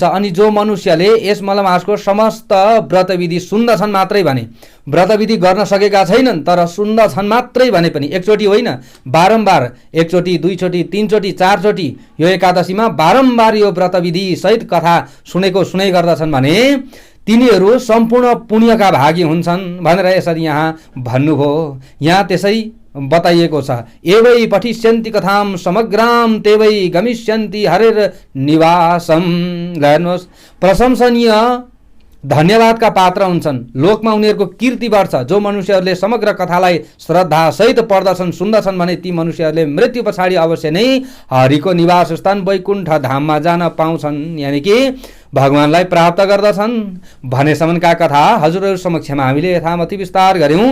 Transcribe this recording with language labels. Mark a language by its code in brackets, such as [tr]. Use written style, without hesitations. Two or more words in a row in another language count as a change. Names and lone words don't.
[ne] अनि जो मनुष्यले यस मलमासको समस्त व्रतविधि सुन्दछन् मात्रै भने, व्रतविधि गर्न सकेका छैनन् तर सुन्दछन् मात्रै भने पनि, एकचोटि होइन बारम्बार, एकचोटि दुईचोटि तीनचोटि चारचोटि यो एकादशीमा बारम्बार यो व्रतविधि सहित कथा सुनै गर्दछन् भने तिनीहरू सम्पूर्ण पुण्यका भागी हुन्छन् भनेर यसरी यहाँ भन्नुभयो। यहाँ त्यसै बताइएको छ, [sa] एवै पठिष्यन्ति कथाम समग्राम तेवै गमिष्यन्ति हरेर निवासम। [ne] हेर्नुहोस्, प्रशंसनीय धन्यवादका पात्र हुन्छन्, लोकमा उनीहरूको कीर्ति बढ्छ। जो मनुष्यहरूले समग्र कथालाई श्रद्धा सहित पढ्दछन् सुन्दछन् भने ती मनुष्यहरूले मृत्यु पछाडि अवश्य नै हरिको निवास स्थान वैकुण्ठ धाममा जान पाउँछन्, यानि कि भगवानलाई प्राप्त गर्दछन् भनेसम्मका कथा हजुरहरू समक्षमा हामीले यथामति विस्तार गर्यौं।